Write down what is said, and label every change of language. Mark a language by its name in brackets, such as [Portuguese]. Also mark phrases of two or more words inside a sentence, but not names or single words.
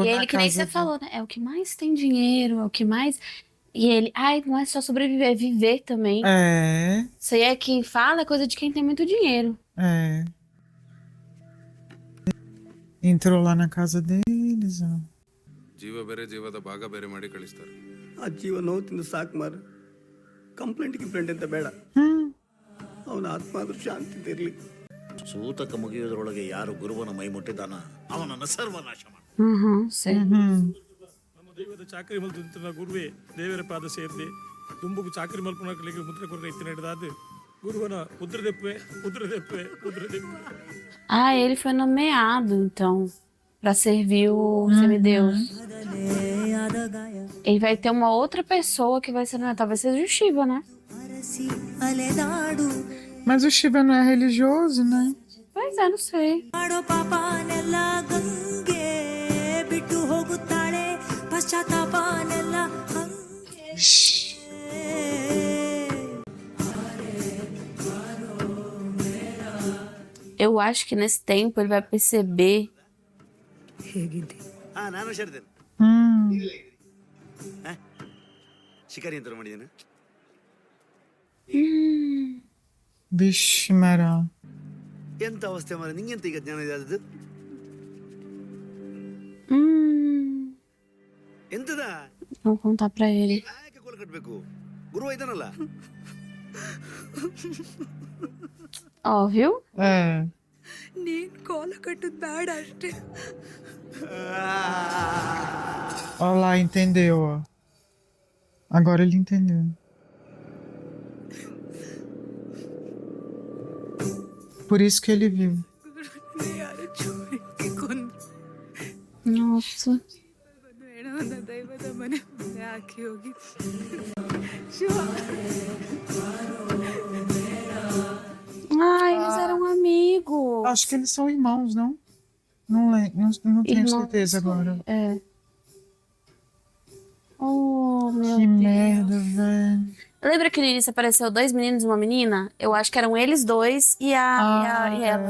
[Portuguese] E na ele, que nem casa você dele. falou, né? É o que mais tem dinheiro, é o que mais... E ele, ai, não é só sobreviver, é viver também. É, Isso aí é que fala, é coisa de quem tem muito dinheiro. é. Entrou lá na casa deles, ó. [Kannada] ಜೀವ ಬೇರೆ ಜೀವದ ಭಾಗ ಬೇರೆ ಮಾಡಿ ಕಳಿಸ್ತಾರೆ. ಆ ಜೀವ ನೋವು ತಿಂದು ಸಾಕು ಮಾರ. ಕಂಪ್ಲೇಂಟ್ ಅಂತ ಬೇಡ. ಅವನ ಆತ್ಮ ಆದ್ರೂ ಶಾಂತಿ ಇರಲಿ. ಸೂತಕ ಮುಗಿಯುವುದರೊಳಗೆ ಯಾರು ಗುರುವನ ಮೈ ಮುಟ್ಟಿದಾನ ಅವನನ್ನು ಸರ್ವನಾಶ ಮಾಡ. [Portuguese] Sei. [Tulu] ನಮ್ಮ ದೈವದ ಚಾಕರಿ ಮಲ್ತಿನ ಗುರುವೇ ದೇವರ ಪಾದ ಸೇರಿದೆ ದುಂಬುಗು ಚಾಕರಿ ಮಲ್ಪನಕ್ಕೆ ಮುದ್ರೆ ಕೊರಗೆ ಎತ್ತಿ ನಡೆದಾದ ಗುರುವನ ಉದ್ರದೆಪ್ಪೆ. [Portuguese] Ah, ele foi nomeado, então, pra servir o semideus. Ele vai ter uma outra pessoa que vai ser, talvez seja o Shiva, né? Mas o Shiva não é religioso, né? Pois é, não sei. Shhh. Eu acho que nesse tempo ele vai perceber. [Kannada] ನಾನು ಹುಷಾರಿದ್ದೇನೆ. ಶಿಕಾರಿ ಅಂತ ಮಾಡಿದ್ದೇನೆ. [Portuguese] Vixe, Mará. [Kannada] ಎಂತ ಅವಸ್ಥೆ ಮಾರ ನಿಂಗೆಂತ ಈಗ ಜ್ಞಾನ ಇದೆ ಅದು ಎಂತದ [Portuguese] Vamos contar pra ele. [Kannada] ಯಾಕೆ ಕೋಲ ಕಟ್ಟಬೇಕು ಗುರು ಇದ್ದಾನಲ್ಲ. [Portuguese] Ó, viu? É. [Kannada] ನೀನ್ ಕೋಲ ಕಟ್ಟದ್ ಬೇಡ ಅಷ್ಟೇ. [Portuguese] Ó lá, entendeu, ó. Agora ele entendeu. Por isso que ele viu. [Kannada] ಯಾರು ಚೂರಿಗೆ ಕೊಂದು [Portuguese] Nossa. [Kannada] ಏನೋ ಒಂದು ದೈವದ ಮನೆ ಮುಂದೆ ಹಾಕಿ ಹೋಗಿ ಶಿವ. [Portuguese] Ah, eles eram amigos. Acho que eles são irmãos, não? Não tenho Irmãos, certeza agora. É. Oh, meu Que Deus. merda, velho. Lembra que no início apareceu 2 meninos e uma menina? Eu acho que eram eles dois e ela.